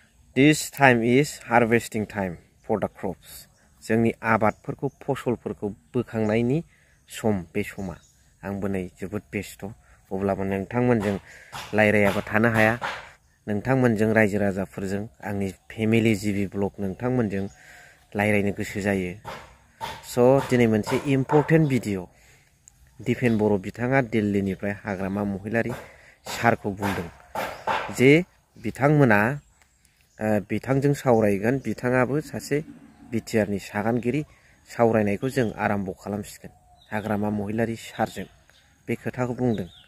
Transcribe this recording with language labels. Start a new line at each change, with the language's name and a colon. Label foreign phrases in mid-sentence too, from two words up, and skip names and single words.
English: This time is harvesting time for the crops.
Bodo: जोंनि आबादफोरखौ फसलफोरखौ बोखांनायनि सम बे समा आंबो नै जोबोद बेस्थ अब्लाबो नोंथांमोनजों लायरायाबा थानो हाया नोंथांमोनजों रायजो राजाफोरजों आंनि फेमिलि जिबि ब्लग नोंथांमोनजों लायरायनो गोसो जायो स' दिनै मोनसे
English: important video
Bodo: दिपेन बर' बिथाङा दिल्लीनिफ्राय हाग्रामा महिलारी सारखौ बुंदों जे बिथांमोना बिथांजों सावरायगोन बिथाङाबो सासे बिटिआरनि सागानगिरि सावरायनायखौ जों आराम्भ खालामसिगोन हाग्रामा महिलारी सारजों बे खोथाखौ बुंदों